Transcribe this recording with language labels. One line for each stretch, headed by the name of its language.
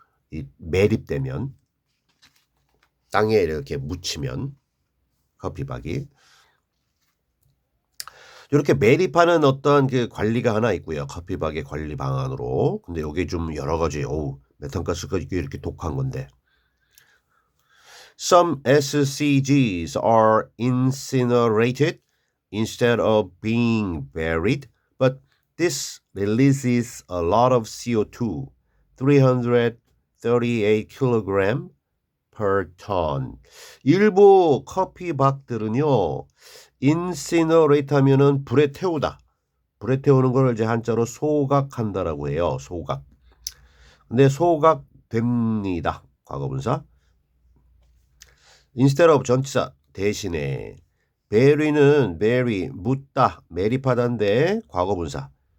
Korean: 이 매립되면 땅에 이렇게 묻히면 커피박이 이렇게 매립하는 어떤 그 관리가 하나 있고요. 커피박의 관리 방안으로. 근데 여기 좀 여러 가지 메탄가스가 이렇게 독한 건데.
English: Some SCGs are incinerated instead of being buried, but this releases a lot of CO2, 338 kg per ton.
Korean: 일부 커피박들은요, incinerate하면은 불에 태우다. 불에 태우는 걸 이제 한자로 소각한다라고 해요. 소각. 근데 소각됩니다. 과거분사. instead of 전치사 대신에 bury는 bury 묻다 매립하다인데 과거분사.